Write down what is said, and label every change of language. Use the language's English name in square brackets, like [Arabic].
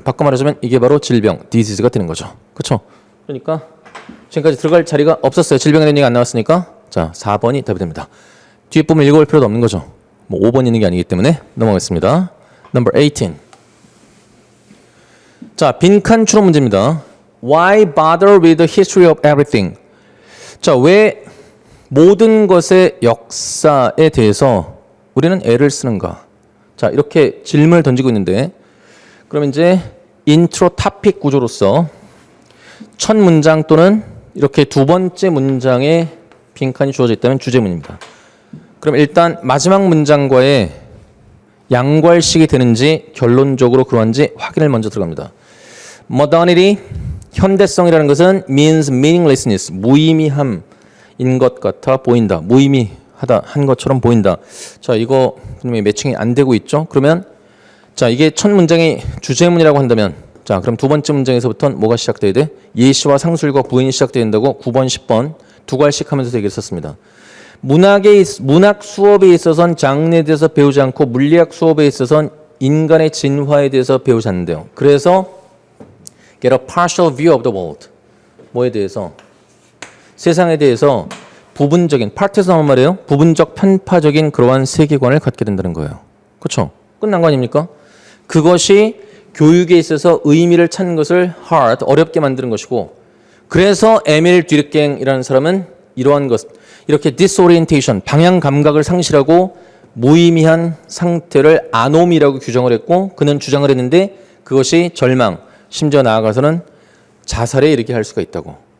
[Korean] 바꿔 말하자면 이게 바로 질병, 디지즈가 되는 거죠. 그렇죠? 그러니까 지금까지 들어갈 자리가 없었어요. 질병에 대한 얘기가 안 나왔으니까. 자, 4번이 답이 됩니다. 뒤에 부분 읽어볼 필요도 없는 거죠. 뭐 5번 있는 게 아니기 때문에 넘어가겠습니다. [English] Number 18. [Korean] 자, 빈칸 추론 문제입니다. [English] Why bother with the history of everything? [Korean] 자, 왜 모든 것의 역사에 대해서 우리는 애를 쓰는가? 자, 이렇게 질문을 던지고 있는데, 그럼 이제 인트로 토픽 구조로서 첫 문장 또는 이렇게 두 번째 문장에 빈칸이 주어져 있다면 주제문입니다. 그럼 일단 마지막 문장과의 양괄식이 되는지 결론적으로 그러한지 확인을 먼저 들어갑니다. Modernity, 현대성이라는 것은 [English] means meaninglessness, [Korean] 무의미함인 것 같아 보인다. 무의미하다 한 것처럼 보인다. 자, 이거 분명히 매칭이 안 되고 있죠. 그러면 자, 이게 첫 문장이 주제문이라고 한다면, 자, 그럼 두 번째 문장에서부터는 뭐가 시작돼야 돼? 예시와 상술과 부인이 시작돼야 된다고 9번, 10번 두 갈씩 하면서 얘기를 썼습니다. 문학 수업에 있어서는 장르에 대해서 배우지 않고 물리학 수업에 있어서는 인간의 진화에 대해서 배우지 않는데요. 그래서 [English] get a partial view of the world. [Korean] 뭐에 대해서? 세상에 대해서 부분적인, 파트에서 나온 말이에요. 부분적 편파적인 그러한 세계관을 갖게 된다는 거예요. 그렇죠? 끝난 거 아닙니까? 그것이 교육에 있어서 의미를 찾는 것을 hard, 어렵게 만드는 것이고, 그래서 에밀 듀르갱이라는 사람은 이러한 것, 이렇게 disorientation, 방향 감각을 상실하고 무의미한 상태를 아노미라고 규정을 했고, 그는 주장을 했는데 그것이 절망, 심지어 나아가서는 자살에 이르게 할 수가 있다고.